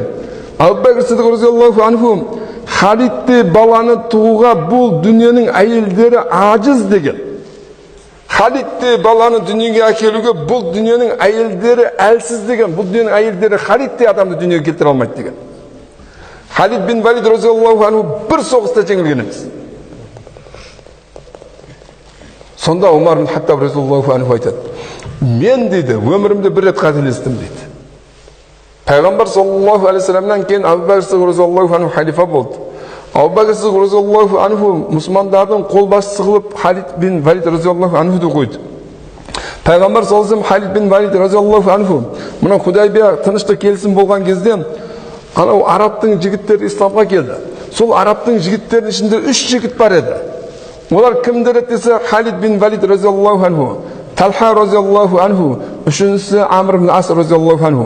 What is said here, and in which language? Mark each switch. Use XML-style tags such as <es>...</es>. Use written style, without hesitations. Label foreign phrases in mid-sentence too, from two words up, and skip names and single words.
<kk>Абу Бәкір Сиддиқ</kk> <ar>رضي الله عنه</ar> <kk>Халидте баланы тууға бұл дүниенің әйелдері ажыз деген. Халидті баланы дүниеге әкелуге бұл дүниенің әйелдері әлсіз деген, бұл дүниенің әйелдері Халидті адамды дүниеге келтіре алмайды деген. Халид бин Валид</kk> <ar>رضي الله عنه</ar> <kk>бір соғыста жеңілген емес. Сонда Умар бин Хаттаб</kk> <ar>رضي الله عنه</ar> <kk>айтады, мен дейді, өмірімде бір рет қателестім дейді. Пайғамбар</kk> <ar>صلى الله عليه وسلمнан</ar> <kk>кейін Абу Бәкір Сиддиқ</kk> <ar>رضي الله عنه</ar> <kk>халифа болды. Абу Бәкір Сиддиқ</kk> <ar>رضي الله عنه</ar> <kk>мұсылмандардың қолбасшысы қылып Халид бин Валид</kk> <ar>رضي الله عنهды</ar> <kk>қойды. Пайғамбар</kk> <ar>صلى الله عليه وسلم</ar> <kk>Халид бин Валид</kk> <ar>رضي الله عنه</ar> <kk>мына Худайбия тыныштық келісім болған кезде анау арабтың жігіттері исламға келді. Сол арабтың жігіттерінің ішінде 3 жігіт бар еді. Олар кімдер еді десе Халид бин Валид</kk> <ar>رضي الله عنه,</ar> <kk>Талха</kk> <ar>رضي الله عنه,</ar> <kk>үшіншісі Амр бин Ас</kk> <ar>رضي الله عنه.</ar>